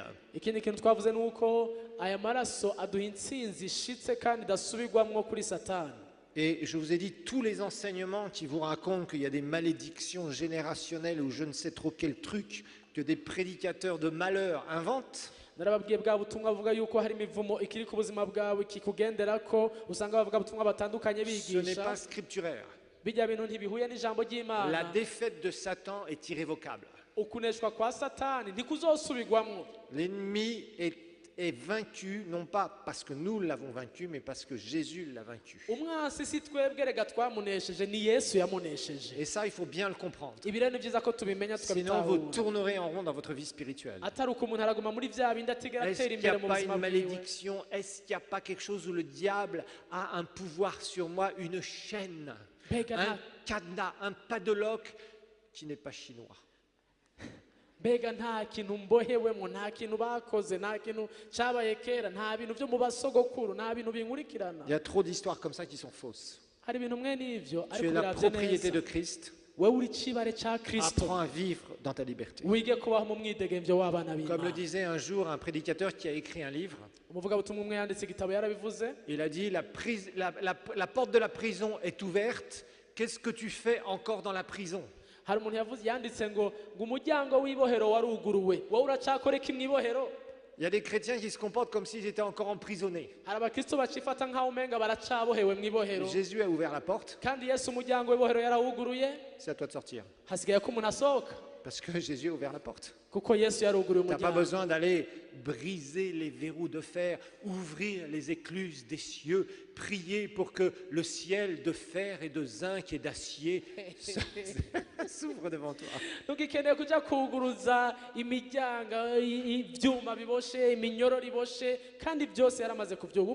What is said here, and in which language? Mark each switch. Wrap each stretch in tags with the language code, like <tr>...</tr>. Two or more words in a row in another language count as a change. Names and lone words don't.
<rn>ikindi kintu twavuze ni uko aya maraso aduha intsinzi ishitse kandi idasubirwamwo kuri Satani.</rn> <fr>Et je vous ai dit, tous les enseignements qui vous racontent qu'il y a des malédictions générationnelles ou je ne sais trop quel truc que des prédicateurs de malheur inventent,</fr> <rn>narababwiye bwa butumwa buvuga yuko hari imivumo ikiri ku buzima bwawe kikugenderako, usanga bavuga butumwa batandukanye</rn> <fr>ce n'est</fr> <rn>bigisha</rn> <fr>pas scripturaire.</fr> <rn>bijya bintu ntibihuye n'ijambo</rn> <fr>La</fr> <rn>ry'Imana.</rn> <fr>défaite de Satan est irrévocable.</fr> <rn>ukuneshwa kwa Satani ntikuzosubirwamwo.</rn> <fr>L'ennemi est vaincu, non pas parce que nous l'avons vaincu, mais parce que Jésus l'a vaincu.</fr> <rn>umwansi si twebwe rega twamunesheje, ni Yesu yamunesheje.</rn> <fr>Et ça, il faut bien le comprendre.</fr> <rn>ibi rero ni byiza ko tubimenya</rn> <fr>Sinon, vous</fr> <rn>tukabitahura,</rn> <fr>tournerez en rond dans votre vie spirituelle.</fr> <rn>atari uko umuntu araguma muri vya bindi atigera</rn> <fr>Est-ce</fr> <rn>atera</rn> <fr>qu'il n'y a</fr> <rn>imbere mu</rn> <fr>pas</fr> <rn>buzima</rn> <fr>une</fr> <rn>bwiwe.</rn> <fr>malédiction? Est-ce qu'il n'y a pas quelque chose où le diable a un pouvoir sur moi, une chaîne,</fr> <rn>mbega</rn> <fr>un</fr> <rn>nta-</rn> <fr>cadenas, un padlock qui n'est pas chinois?</fr> <rn>mbega nta kintu mbohewemo, nta kintu bakoze, nta kintu cabaye kera, nta bintu vyo mu basogokuru, nta bintu binkurikirana.</rn> <fr>Il y a trop d'histoires comme ça qui sont fausses.</fr> <rn>hari ibintu mwe n'ivyo,</rn> <fr>Tu es</fr> <rn>ariko</rn> <fr>la</fr> <rn>biravye</rn> <fr>propriété de</fr> <rn>neza.</rn> <fr>Christ.</fr> <rn>wewe uri cibare ca Kristo,</rn> <fr>Apprends à vivre dans ta liberté.</fr> <rn>wige kubaho mu mwidegemvyo w'abana</rn> <fr>Comme le</fr> <rn>b'Imana.</rn> <fr>disait un jour un prédicateur qui a écrit un livre,</fr> <rn>umuvugabutumwa umwe yanditse igitabo yarabivuze,</rn> <fr>il a dit la porte de la prison est ouverte, qu'est-ce que tu fais encore dans la prison?</fr> <rn>hari umuntu yanditse ngo umuryango w'ibohero waruguruwe wowe uracakora iki mu ibohero.</rn> <fr>Il y a des chrétiens qui se comportent comme s'ils étaient encore emprisonnés.</fr> <rn>hari abakristo bacifata nk'aho umenga baracabohewe mu ibohero,</rn> <fr>Jésus a ouvert la porte,</fr> <rn>kandi Yesu umuryango w'ibohero yarawuguruye,</rn> <fr>c'est à toi de sortir.</fr> <rn>hasigaye ko umuntu asohoka</rn> <fr>Parce que Jésus a ouvert la porte.</fr> <rn>kuko Yesu yaruguruye</rn> <fr>Tu n'as pas</fr> <rn>umuryango.</rn> <fr>besoin d'aller briser les verrous de fer, ouvrir les écluses des cieux, prier pour que le ciel de fer et de zinc et d'acier s'ouvre devant toi.</fr> <rn>ntugikeneye kuja kuguruza imiryango, ivyuma biboshe, iminyororo iboshe, kandi byose yaramaze kuvyuga.</rn>